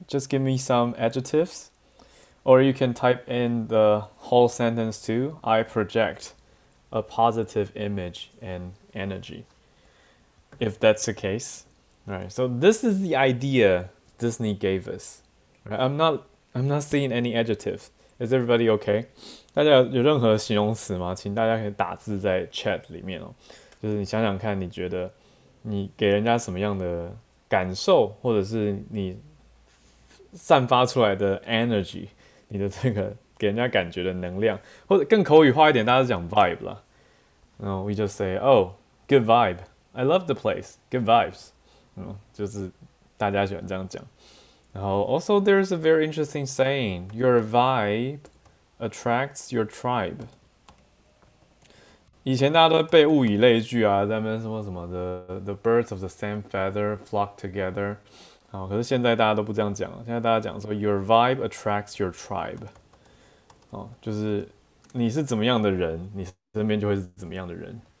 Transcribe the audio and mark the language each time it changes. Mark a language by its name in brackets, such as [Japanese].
[English] Just give me some adjectives, or you can type in the whole sentence too. I project a positive image and energy, if that's the case. Right. So this is the idea Disney gave us. Right? I'm not seeing any adjectives. Is everybody okay? [Chinese] 大家有任何形容词吗？请大家可以打字在 chat 里面哦。就是你想想看，你觉得你给人家什么样的感受，或者是你散发出来的 energy， 你的这个给人家感觉的能量，或者更口语化一点，大家都讲 vibe 啦。 [English] we just say, oh, good vibe. I love the place. Good vibes. [Chinese] 就是大家喜欢这样讲。 [English] 然后 also there's a very interesting saying, your vibe attracts your tribe. [Chinese] 以前大家都会背物以类聚啊，在那边说什么的 [English] the birds of the same feather flock together. [Chinese] 好，可是现在大家都不这样讲了，现在大家讲说 [English] your vibe attracts your tribe. [Chinese] 就是你是怎么样的人，你身边就会是怎么样的人。